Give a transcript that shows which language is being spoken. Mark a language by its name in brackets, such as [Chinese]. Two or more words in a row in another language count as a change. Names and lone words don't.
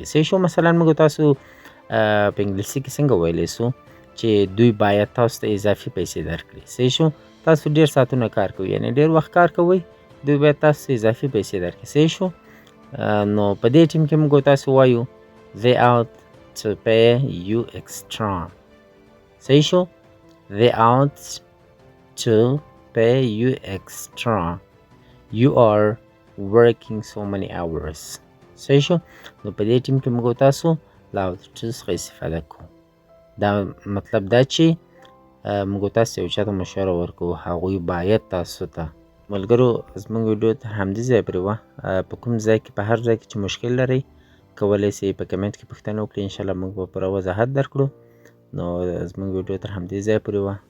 [Pashto] صحیح شو. مثلا موږ تاسو په انګلیسي کې څنګه ویلی سو چې دوی باید تاسو ته اضافي پیسې درکړي. صحیح شو. تاسو ډېر ساعتونه کار کوئ، یعنې ډېر وخت کار کوئ، دوی باید تاسو ته اضافي پیسې درکړي. صحیح شو. نو په دې ټیم کې موږ تاسو وایو [English] they ought to pay you extra. [Pashto] صحیح شو. [English] they ought to pay you extra. You are working so many hours. [Pashto] صحیح شو. نو په دې ټیم کې موږ تاسو له [English] ought to [Pashto] څخه استفاده کوو. دا مطلب دا چې موږ تاسو یو چاته مشوره ورکوو، هغوی باید تاسو ته. ملګرو زموږ ویډیو تر همدې ځایه پورې وه. په کوم ځای کې په هر ځای کې چې مشکل لرئ کولی سئ په کمنټ کې پوښتنه وکړئ. انشاءالله موږ به پوره وضاحت درکړو. نو زموږ ویډیو تر همدې ځایه پورې وه.